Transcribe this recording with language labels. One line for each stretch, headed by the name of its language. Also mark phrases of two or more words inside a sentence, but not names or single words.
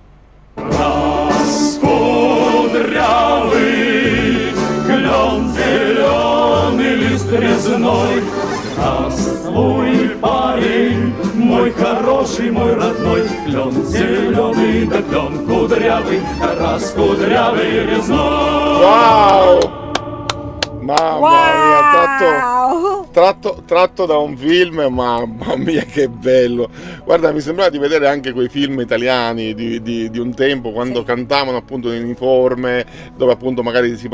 Russian: Раскудрявый клен зеленый лист резной. Здравствуй, парень, мой хороший, мой родной. Клен зеленый, да клен кудрявый, да раскудрявый резной. Wow!
Italian: Mamma mia, tratto da un film, mamma mia che bello. Guarda, mi sembrava di vedere anche quei film italiani di un tempo, quando cantavano appunto in uniforme, dove appunto magari si